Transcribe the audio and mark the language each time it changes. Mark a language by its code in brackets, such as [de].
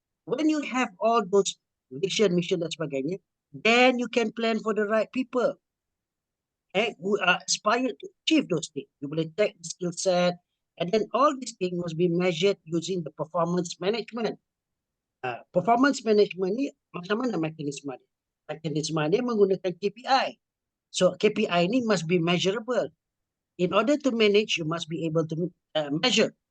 [en] When you have all those vision, mission [ms] dan sebagainya, [en] then you can plan for the right people who are aspired to achieve those things. You [ms] boleh [en] take the skill set and then all these things must be measured using the performance management. Performance management [ms] ni macam mana mekanisme dia? Mekanisme dia menggunakan KPI. [en] So KPI ni must be measurable. In order to manage, you must be able to measure.